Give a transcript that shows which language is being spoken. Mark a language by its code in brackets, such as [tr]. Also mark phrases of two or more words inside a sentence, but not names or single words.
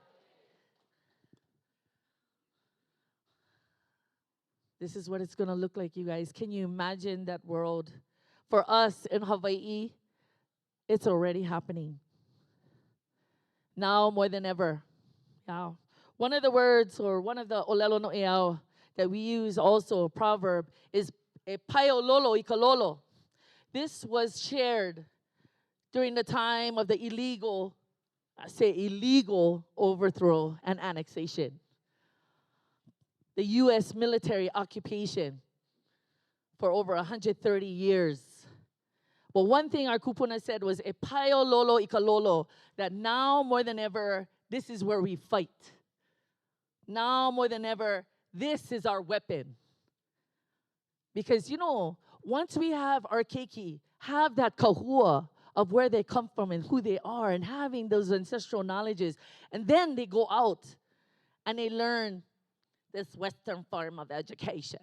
[en] This is what it's going to look like, you guys. Can you imagine that world? For us in Hawaii, it's already happening. now more than ever. Yeah. One of the words or one of the [haw] olelo no eao [en] that we use also, a proverb, is [haw] e paio lolo ikalolo. [en] This was shared during the time of the illegal, I say illegal overthrow and annexation. The U.S. military occupation for over 130 years. But one thing our kupuna said was, [haw] e paio lolo ikalolo, [en] that now more than ever, this is where we fight. Now more than ever, this is our weapon. Because, you know, once we have our keiki, have that kahua of where they come from and who they are, and having those ancestral knowledges, and then they go out and they learn this Western form of education.